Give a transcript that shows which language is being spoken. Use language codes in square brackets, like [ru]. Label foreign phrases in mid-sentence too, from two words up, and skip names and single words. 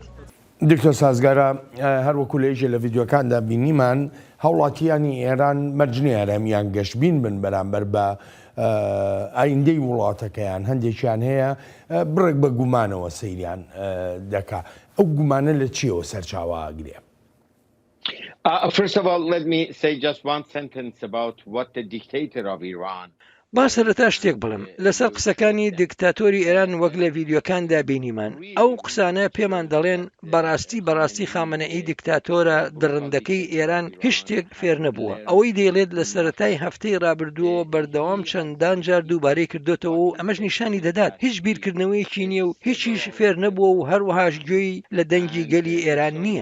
[ckb] دکتۆر سازگارە هەروەکو لە یەکێ لە ڤیددیۆکاندا بینیمان هەوڵاتیانی ئێران مەرجنی ئارەمیان گەشتبین بن بەرامبەر بە ئایندەی وڵاتەکەیان هەندێکیان هەیە بڕێک بە گومانەوە سەیریان دەکا. ئەو گومانە لە چیەوە سەرچاوەگرێ؟ [en] First of all, let me say just one sentence about what the dictator of Iran. [ckb] با سەرەتا شتێک بڵم لەسەر قسەکانی دیکتاتۆری ئێران وەک لە ڤیددیۆکاندا بینیمان، ئەو قسانە پێمان دەڵێن بەڕاستی خامنەئی دیکتاتۆرە درڕندەکەی ئێران هیچ شتێک فێر نەبووە. ئەوەی دەیڵێت لە سەرەتای هەفتەی ڕابردووە بەردەوام چەندان جار دووبارەی کردوتەوە و ئەمەش نیشانی دەدات هیچ بیرکردنەوەیکی نییە و هیچیش فێر نەبووە و هەروەهاش گوێی لە دەنگی گەلی ئێران نییە.